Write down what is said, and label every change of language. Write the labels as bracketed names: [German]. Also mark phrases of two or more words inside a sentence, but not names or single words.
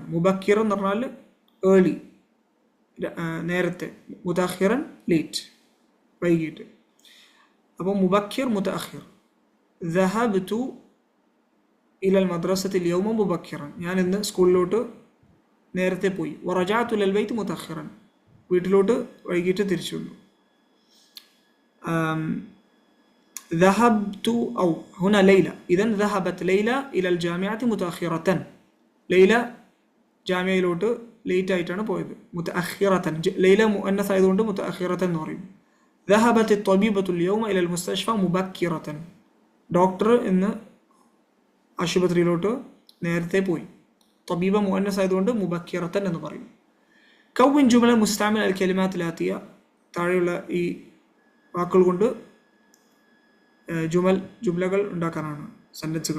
[Malayalam] മുബക്കിറൻ എന്ന് പറഞ്ഞാൽ ഏർലി, നേരത്തെ, മുതഅഖിറൻ ലേറ്റ്, വൈകിട്ട്. [Arabic] അപ്പോൾ مبكر متأخر. ذهبت إلى المدرسة اليوم مبكرا, [Malayalam] ഞാൻ ഇന്ന് സ്കൂളിലോട്ട് നേരത്തെ പോയി. [Arabic] ورجعت إلى البيت متأخرا, [Malayalam] വീട്ടിലോട്ട് വൈകിട്ട് തിരിച്ചു വന്നു. [Arabic] ذهبت أو هنا ليلى، إذن ذهبت ليلى إلى الجامعة متأخرة. [Malayalam] ليلى ജാമ്യയിലോട്ട് ലേറ്റ് ആയിട്ടാണ് പോയത്. മുതഅഖിറതൻ, ലൈല മുഅന്നസ് ആയതുകൊണ്ട് മുതഅഖിറതൻ എന്ന് പറയും. [Arabic] ذهبت الطبيبة اليوم إلى المستشفى مبكرة. [Malayalam] ഡോക്ടർ ഇന്ന് ആശുപത്രിയിലോട്ട് നേരത്തെ പോയി. തബീബ മുഅന്നസ് ആയതുകൊണ്ട് മുബക്കിറതൻ എന്ന് പറയും. [Arabic] كون جملا مستعملا الكلمات الآتية, [Malayalam] താഴെയുള്ള ഈ വാക്കുകൾ കൊണ്ട് ജുംലകൾ ഉണ്ടാക്കാനാണ്, സെന്റൻസുകൾ.